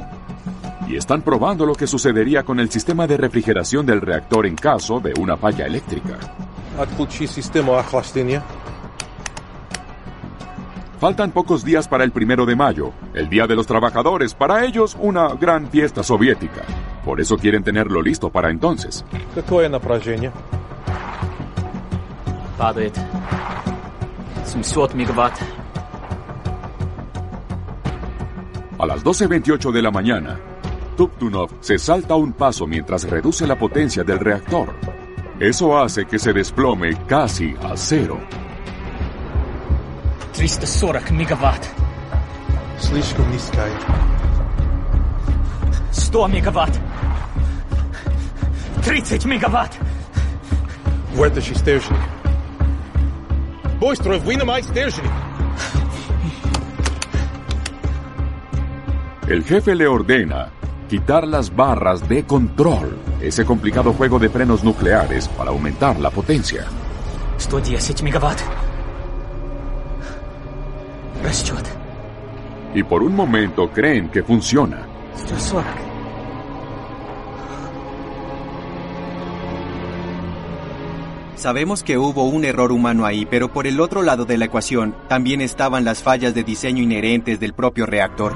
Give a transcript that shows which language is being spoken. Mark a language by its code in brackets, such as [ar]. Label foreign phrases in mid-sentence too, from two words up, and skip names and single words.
[es] Y están probando lo que sucedería con el sistema de refrigeración del reactor en caso de una falla eléctrica. Faltan pocos días para el 1 de mayo, el Día de los Trabajadores, para ellos una gran fiesta soviética. Por eso quieren tenerlo listo para entonces. [ru] Падает 700 мегаватт. [es] A las 12:28 de la mañana, Tuptunov se salta un paso mientras reduce la potencia del reactor. Eso hace que se desplome casi a cero. [ru] 340 мегаватт. 100 мегаватт. 30 мегаватт. Вытащи стержень. Быстро вынимай стержень. [es] El jefe le ordena quitar las barras de control, ese complicado juego de frenos nucleares para aumentar la potencia. [ru] 110 мегаватт. Расчет. [es] Y por un momento creen que funciona. 140. Sabemos que hubo un error humano ahí, pero por el otro lado de la ecuación también estaban las fallas de diseño inherentes del propio reactor.